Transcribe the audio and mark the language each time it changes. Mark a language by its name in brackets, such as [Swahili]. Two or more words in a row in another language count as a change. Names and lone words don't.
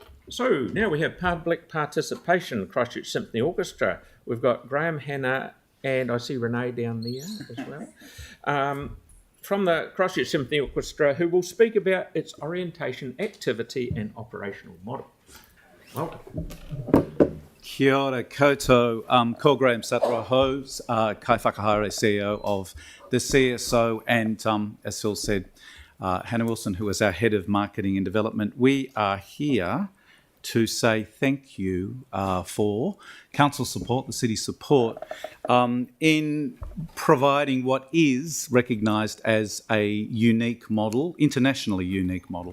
[English] So now we have public participation, Christchurch Symphony Orchestra. We've got Graham, Hannah, and I see Renee down there as well. From the Christchurch Symphony Orchestra, who will speak about its orientation, activity and operational model. Welcome. [Māori] Kia ora koutou, ko [English] Graham Sataraho, [Māori] kai whakahaere [English] CEO of the CSO, and as Phil said, Hannah Wilson, who is our Head of Marketing and Development. We are here to say thank you for council support, the city support, in providing what is recognised as a unique model, internationally unique model.